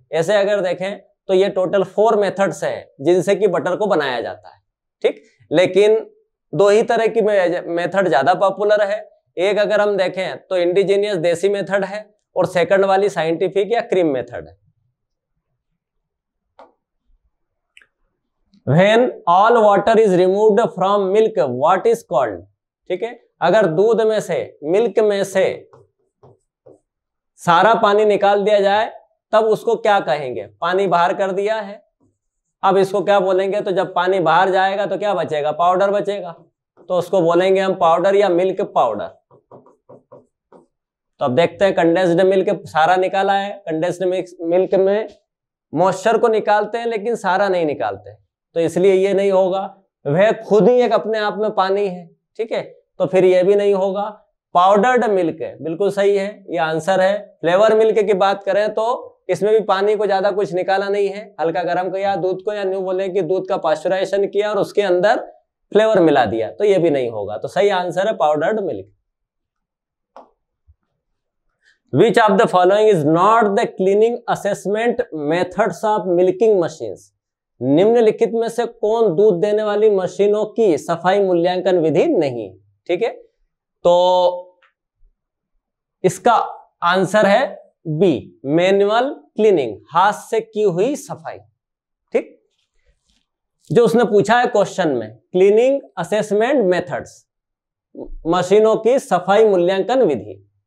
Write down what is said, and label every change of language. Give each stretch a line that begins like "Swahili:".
Hindi: ऐसे अगर देखें तो ये टोटल 4 मेथड्स हैं जिनसे कि बटर को बनाया जाता है। ठीक, लेकिन 2 ही तरह की मेथड ज्यादा पॉपुलर है। एक अगर हम देखें तो इंडिजीनियस देसी मेथड है, और सेकंड वाली साइंटिफिक या क्रीम मेथड है।
English: When all water is removed from milk, what is called?
Hindi: ठीक है, अगर दूध में से, मिल्क में से सारा पानी निकाल दिया जाए तब उसको क्या कहेंगे? पानी बाहर कर दिया है, अब इसको क्या बोलेंगे? तो जब पानी बाहर जाएगा तो क्या बचेगा? पाउडर बचेगा, तो उसको बोलेंगे हम पाउडर या मिल्क पाउडर। तो अब देखते हैं, कंडेंस्ड मिल्क सारा निकाला है। कंडेंस्ड मिल्क में मॉइस्चर को निकालते हैं लेकिन सारा नहीं निकालते, तो इसलिए ये नहीं होगा। वह खुद ही एक अपने आप में पानी है। ठीक है, तो फिर ये भी नहीं होगा। पाउडर्ड मिल्क है, बिल्कुल सही है, ये आंसर है। फ्लेवर मिल्क की बात करें तो इसमें भी पानी को ज्यादा कुछ निकाला नहीं है, हल्का गर्म किया दूध को, या न्यू बोले कि दूध का पाश्चराइजेशन किया और उसके अंदर फ्लेवर मिला दिया, तो ये भी नहीं होगा। तो सही आंसर है powdered milk.
English: Which of the following is not the cleaning assessment methods of milking machines?
Hindi: निम्नलिखित में से कौन दूध देने वाली मशीनों की सफाई मूल्यांकन विधि नहीं? ठीक है, तो इसका आंसर है बी, मैनुअल क्लीनिंग, हाथ से की हुई सफाई। ठीक, जो उसने पूछा है क्वेश्चन में, क्लीनिंग असेसमेंट मेथड्स, मशीनों की सफाई मूल्यांकन विधि।